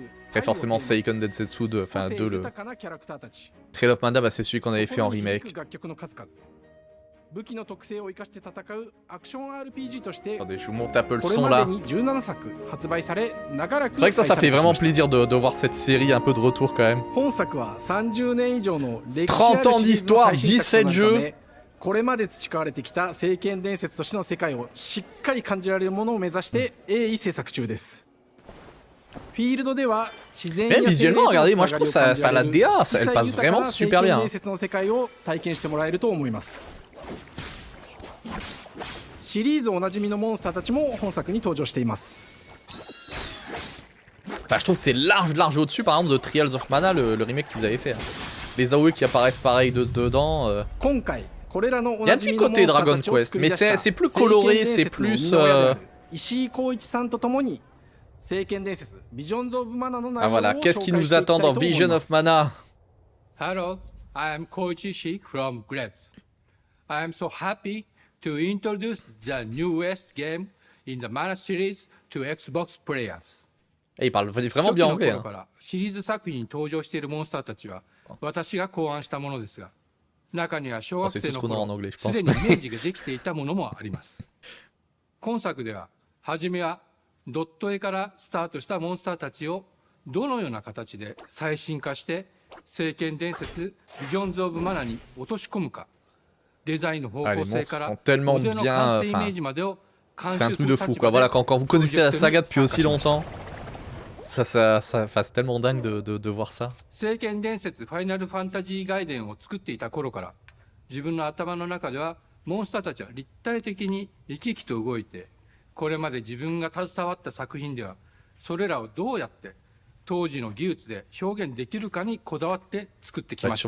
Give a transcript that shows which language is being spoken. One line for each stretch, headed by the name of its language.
French: Après forcément Seiken Densetsu 2, enfin 2, le Trial of Mana, bah, c'est celui qu'on avait fait en remake. Attendez, je vous monte un peu le son là. C'est vrai que ça fait vraiment plaisir de voir cette série un peu de retour quand même. 30 ans d'histoire, 17 jeux.
Japanese: これまで培われてきた聖剣伝説としての世界をしっかり感じられるものを目指して鋭意制作中です。フィールドでは自然や
French: visuellement, regardez, moi je trouve ça, enfin la DA, elle passe vraiment super bien.
Japanese: 伝説の世界を体験してもらえると思います。シリーズおなじみのモンスターたちも本作に登場しています。
French: Enfin, je trouve que c'est large au-dessus par exemple de Trials of Mana, le remake qu'ils avaient fait. Les AOE qui apparaissent pareil dedans. Il y a un petit côté Dragon Quest, mais c'est plus coloré, c'est plus... Ah voilà, qu'est-ce qui nous attend dans Vision of Mana?
English: Hello, I am Koichi Shi from Gretz. I am so happy to introduce the newest game in the Mana series to Xbox players.
French: Et il parle vraiment bien anglais.
Japanese: シリーズ作品に登場しているモンスターたちは私が考案したものですが、中には小学生の頃すでにイメージができていたものもあります。今作では初めはドット絵からスタートしたモンスターたちをどのような形で最新化して聖剣伝説ビジョンズ・オブ・マナに落とし込むか、デザインの方向性からモデルの完成イメージまでを監修する立場で
French: quand vous connaissez la saga depuis aussi longtemps, ça c'est tellement dingue de voir ça.
Japanese: 聖剣伝説ファイナルファンタジー外伝を作っていた頃から自分の頭の中ではモンスターたちは立体的に生き生きと動いて、これまで自分が携わった作品ではそれらをどうやって当時の技術で表現できるかにこだわって作ってきました。